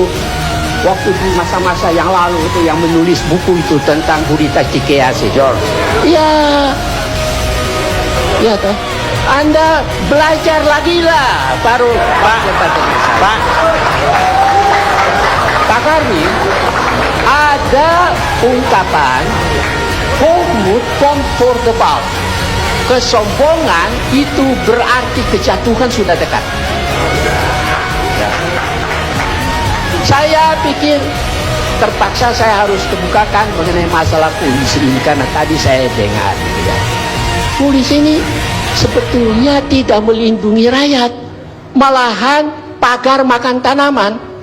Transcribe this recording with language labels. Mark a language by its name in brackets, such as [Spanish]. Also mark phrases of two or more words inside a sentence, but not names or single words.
[Indonesian] Waktu di masa-masa yang lalu itu, yang menulis buku itu tentang Gurita Cikeas, George. Iya. Iya toh. Anda belajar lagi lah, baru Pak Karni, ada ungkapan [Dutch] hoogmoed komt voor de val. [Indonesian] Kesombongan itu berarti kejatuhan sudah dekat. Ya. Saya pikir terpaksa saya harus kemukakan mengenai masalah polisi ini, karena tadi saya dengar ya, polisi ini sebetulnya tidak melindungi rakyat, malahan pagar makan tanaman.